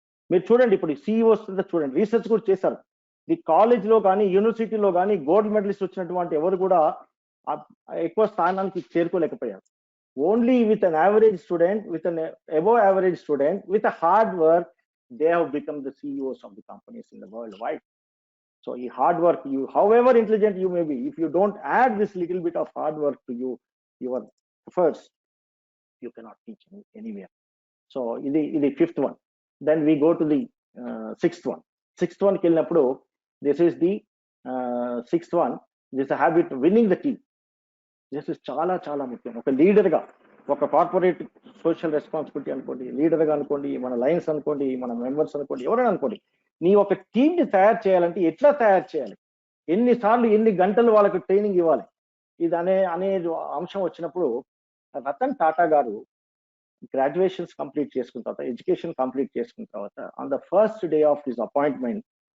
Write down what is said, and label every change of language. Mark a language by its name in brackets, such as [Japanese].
[Telugu] మీరు చూడండి ఇప్పుడు CEOs చూడండి, రీసెర్చ్ కూడా చేశారు. ఈ కాలేజ్లో కానీ యూనివర్సిటీలో కానీ గోల్డ్ మెడలిస్ట్ వచ్చినటువంటి ఎవరు కూడా ఎక్కువ స్థానానికి చేరుకోలేకపోయారు. [English] Only with an average student, with an above average student, with a hard work, they have become the CEOs of the companies in the world wide. So ఈ hard work, you however intelligent you may be, if you don't add this little bit of hard work to your efforts, you cannot teach anywhere. So ఇది 5th one. Then we go to the 6th one. 6th one [Telugu] కి వెళ్ళినప్పుడు [English] this is the 6th one, this is a habit winning the team. This is [Telugu] చాలా చాలా ముఖ్యం. ఒక లీడర్గా, ఒక corporate social responsibility అనుకోండి, లీడర్గా అనుకోండి, మన లైన్స్ అనుకోండి, మన మెంబర్స్ అనుకోండి, ఎవరైనా అనుకోండి, నీ ఒక టీంని తయారు చేయాలంటే ఎట్లా తయారు చేయాలి, ఎన్నిసార్లు ఎన్ని గంటలు వాళ్ళకి ట్రైనింగ్ ఇవ్వాలి, ఇది అనే అంశం వచ్చినప్పుడు రతన్ టాటా గారు గ్రాడ్యుయేషన్స్ కంప్లీట్ చేసుకున్న తర్వాత, ఎడ్యుకేషన్ కంప్లీట్ చేసుకున్న తర్వాత, [English] on the first day of his appointment